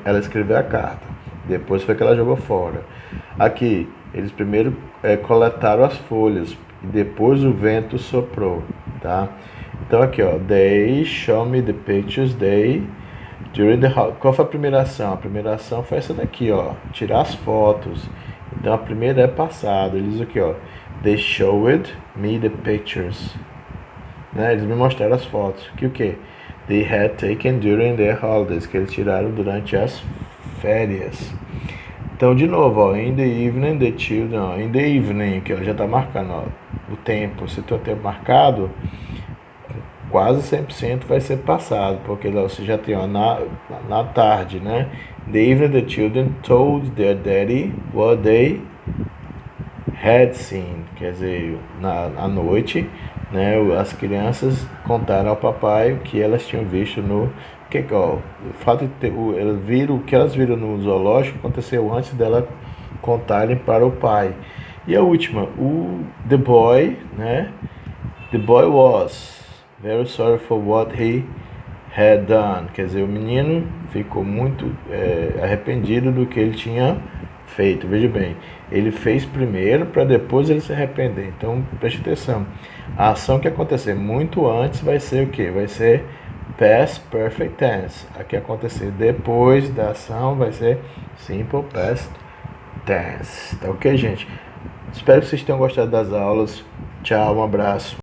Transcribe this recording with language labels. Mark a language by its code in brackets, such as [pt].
[pt] Ela escreveu a carta. Depois foi que ela jogou fora. Aqui, eles primeiro coletaram as folhas e depois o vento soprou, tá? Então aqui, ó, [en] they show me the pictures, they During the [pt] qual foi a primeira ação? A primeira ação foi essa daqui, ó. Tirar as fotos. Então a primeira é passado. Ele diz aqui, ó. [en] They showed me the pictures. [pt] Né? Eles me mostraram as fotos. Que o que? [en] They had taken during their holidays. [pt] Que eles tiraram durante as férias. Então, de novo, ó. [en] In the evening, the children. [pt] Ó, [en] in the evening, [pt] que ela já tá marcando, ó. O tempo. Se tem o tempo marcado, quase 100% vai ser passado, porque você já tem ó, na tarde, né? [en] The evening the children told their daddy what they had seen, [pt] quer dizer, à noite, né? As crianças contaram ao papai o que elas tinham visto no que ó, o fato de ter, elas viram o que elas viram no zoológico aconteceu antes dela contarem para o pai. E a última, o the boy, né? [en] The boy was very sorry for what he had done. [pt] Quer dizer, o menino ficou muito arrependido do que ele tinha feito. Veja bem, ele fez primeiro para depois ele se arrepender. Então, preste atenção. A ação que acontecer muito antes vai ser o que? Vai ser past perfect tense. A que acontecer depois da ação vai ser simple past tense. Tá ok, gente? Espero que vocês tenham gostado das aulas. Tchau, um abraço.